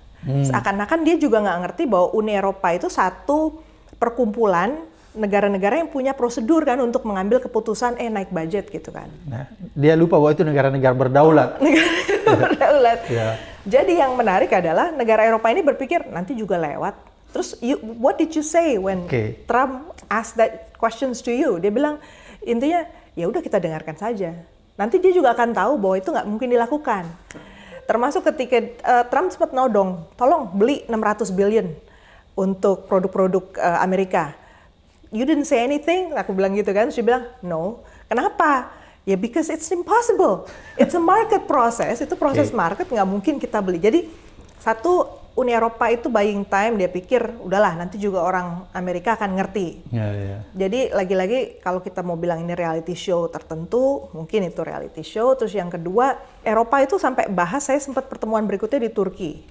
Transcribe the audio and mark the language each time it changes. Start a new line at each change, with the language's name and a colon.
Indonesian: Seakan-akan dia juga nggak ngerti bahwa Uni Eropa itu satu perkumpulan negara-negara yang punya prosedur kan untuk mengambil keputusan naik budget gitu kan. Nah, dia lupa bahwa itu negara-negara berdaulat. Negara berdaulat. Jadi yang menarik adalah negara Eropa ini berpikir nanti juga lewat.
English: Terus what did you say when Trump asked that questions to you?
Indonesian: Dia bilang intinya ya udah kita dengarkan saja. Nanti dia juga akan tahu bahwa itu nggak mungkin dilakukan. Termasuk ketika Trump sempat nodong, tolong beli 600 billion untuk produk-produk Amerika.
English: You didn't say anything,
Indonesian: aku bilang gitu kan. Terus dia bilang, no. Kenapa?
English: Ya because it's impossible. It's a market process,
Indonesian: itu proses market, nggak mungkin kita beli. Jadi satu, Uni Eropa itu
English: buying time,
Indonesian: dia pikir udahlah nanti juga orang Amerika akan ngerti. Jadi lagi-lagi kalau kita mau bilang ini reality show tertentu, mungkin itu reality show. Terus yang kedua, Eropa itu sampai bahas, saya sempat pertemuan berikutnya di Turki.